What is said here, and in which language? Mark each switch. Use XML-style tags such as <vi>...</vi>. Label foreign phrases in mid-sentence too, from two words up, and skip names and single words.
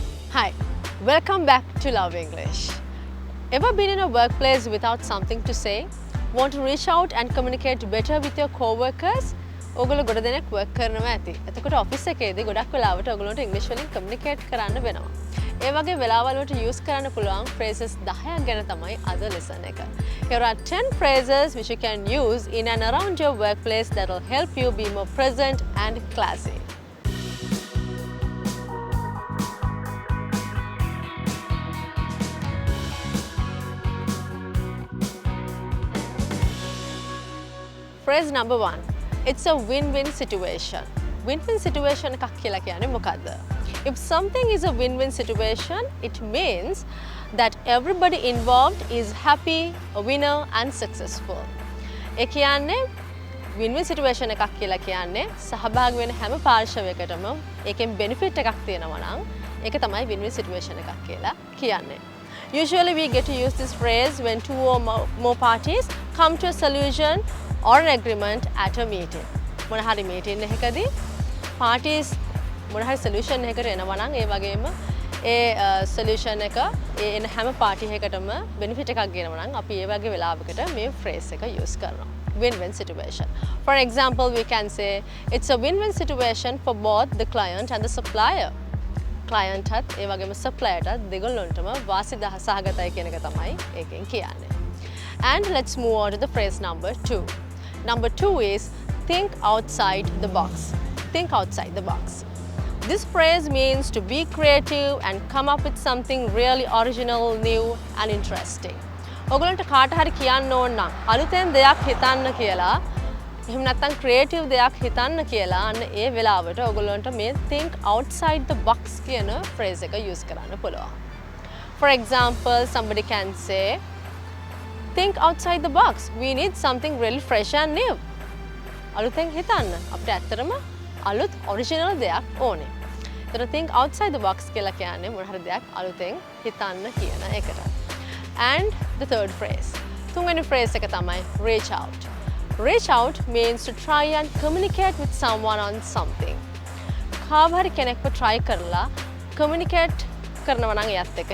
<en>Hi, welcome back to Love English. Ever been in a workplace without something to say? Want to reach out and communicate better with your co-workers?</en> <si>ඔගොල්ලෝ ගොඩ දෙනෙක් work කරනවා ඇති. එතකොට office එකේදී ගොඩක් වෙලාවට ඔයගොල්ලන්ට English වලින් communicate කරන්න වෙනවා. ඒ වගේ වෙලාවල් වලට use කරන්න පුළුවන් phrases 10ක් ගැන තමයි අද lesson එක.</si> <en>Here are 10 phrases which you can use in and around your workplace that will help you be more present and classy. Phrase number 1. It's a win-win situation. Win-win situation</en> <si>එකක් කියලා කියන්නේ මොකද්ද?</si> <en>If something is a win-win situation, it means that everybody involved is happy, a winner and successful.</en> <si>ඒ කියන්නේ</si> <en>win-win situation</en> <si>එකක් කියලා කියන්නේ සහභාගී වෙන හැම පාර්ශවයකටම ඒකෙන් benefit එකක් තියෙනවා නම් ඒක තමයි</si> <en>win-win situation</en> <si>එකක් කියලා කියන්නේ.</si> <en>Usually we get to use this phrase when two or more parties come to a solution or an agreement at a meeting.</en> <si>මොන හරි meeting එකකදී parties මොන හරි solution එකකට එනවා නම් ඒ වගේම ඒ solution එක ඒ එන හැම party එකකටම benefit එකක් ගෙනවා නම් අපි ඒ වගේ වෙලාවකට මේ phrase එක use කරනවා.</si> <en>Win-win situation. For example, we can say it's a win-win situation for both the client and the supplier.</en> <si>Client hat ඒ වගේම supplier ටත් දෙගොල්ලොන්ටම වාසිදා සහගතයි කියන එක තමයි ඒකෙන් කියන්නේ.</si> <en>And let's move on to the phrase number 2. Number 2 is think outside the box. Think outside the box. This phrase means to be creative and come up with something really original, new and interesting.</en> <si>ඔයගොල්ලන්ට කාට හරි කියන්න ඕන නම් අලුතෙන් දෙයක් හිතන්න කියලා එහෙම නැත්නම් creative දෙයක් හිතන්න කියලා අන්න ඒ වෙලාවට ඔයගොල්ලන්ට මේ</si> <en>think outside the box</en> <si>කියන phrase එක use කරන්න පුළුවන්.</si> <en>For example, somebody can say think outside the box. We need something really fresh and new.</en> <si>අලුතෙන් හිතන්න. අපිට ඇත්තටම අලුත් original දෙයක් ඕනේ. ඒතර</si> <en>think outside the box</en> <si>කියලා කියන්නේ මොන හරි දෙයක් අලුතෙන් හිතන්න කියන එකට.</si> <en>And the third phrase.</en> <si>තුන්වෙනි phrase එක තමයි</si> <en>reach out. Reach out means to try and communicate with someone on something.</en> <si>කාව හරි කෙනෙක්ව try කරලා communicate කරනවා නම් එයත් එක්ක.</si>